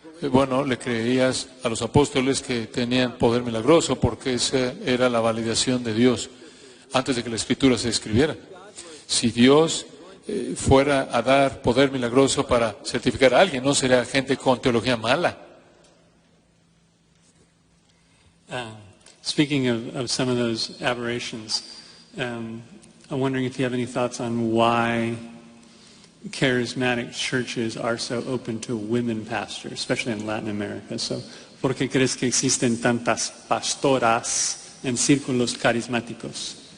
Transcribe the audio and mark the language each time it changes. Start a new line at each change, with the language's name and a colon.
Spanish: Bueno, le creerías a los apóstoles que tenían poder milagroso, porque esa era la validación de Dios antes de que la Escritura se escribiera. Si Dios fuera a dar poder milagroso para certificar a alguien, no sería gente con teología mala.
English: Speaking of some of those aberrations, I'm wondering if you have any thoughts on why charismatic churches are so open to women pastors, especially in Latin America.
Spanish: So, ¿por qué crees que existen tantas pastoras en círculos carismáticos?